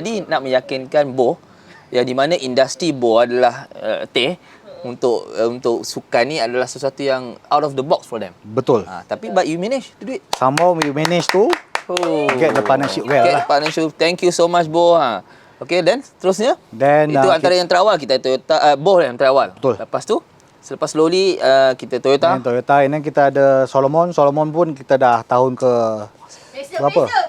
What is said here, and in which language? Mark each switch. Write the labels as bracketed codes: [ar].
[ms] Jadi nak meyakinkan Boh yang di mana industri Boh adalah untuk sukan ni adalah sesuatu yang [en] out of the box for them. [ms] Betul. Tapi [en] but you manage to do it. Somehow you manage to get the partnership well Get [ms] lah. [en] the partnership. Thank you so much Boh. Okay, then [ms] seterusnya? [en] Then [ms] Itu antara yang terawal kita Toyota, Boh yang terawal. Betul. Lepas tu, selepas slowly kita Toyota. Dan Toyota ini kita ada Solomon. Solomon pun kita dah tahun ke berapa?